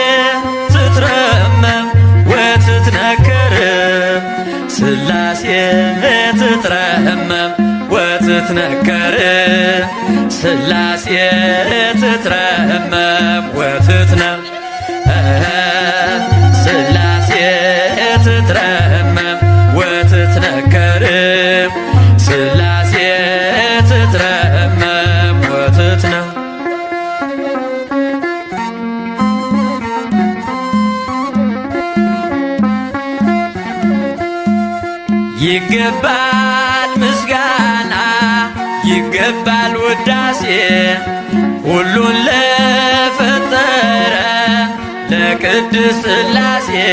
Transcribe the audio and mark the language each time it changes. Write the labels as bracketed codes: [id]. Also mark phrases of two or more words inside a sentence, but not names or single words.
[gez] ትትረመም ወትትነከር ስላሴ ትትረመም ወትትነከር ስላሴ ትትረመም ወትትነም ስላሴ ትትረመም ወትትነከር ስላሴ ትትረመም ወትትነም [am] ይገባል ምስጋና ይገባል ውዳሴ ሁሉን ለፈጠረ ለቅድስት ስላሴ